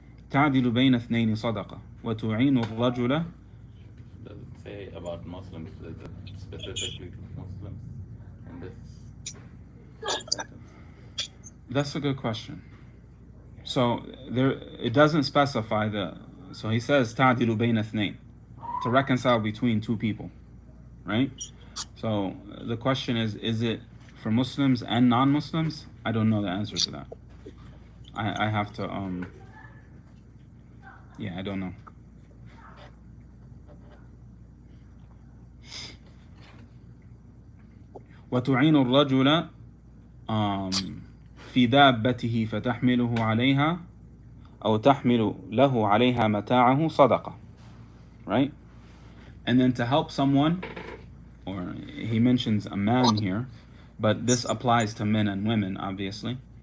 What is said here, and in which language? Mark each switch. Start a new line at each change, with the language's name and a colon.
Arabic: تعدل بين اثنين صدقة وتعين الرجل.
English: Does it say about Muslims? Is it specifically Muslims in this sentence? That's a good question. So it doesn't specify so he says
Arabic: تعدل بين اثنين,
English: to reconcile between two people, right? So the question is it for Muslims and non-Muslims? I don't know the answer to that. I have to I don't know.
Arabic: وتعين الرجل في دابته فتحمله عليها أو تحمل له عليها متاعه صدقة, right?
English: And then to help someone, or he mentions a man here, but this applies to men and women, obviously.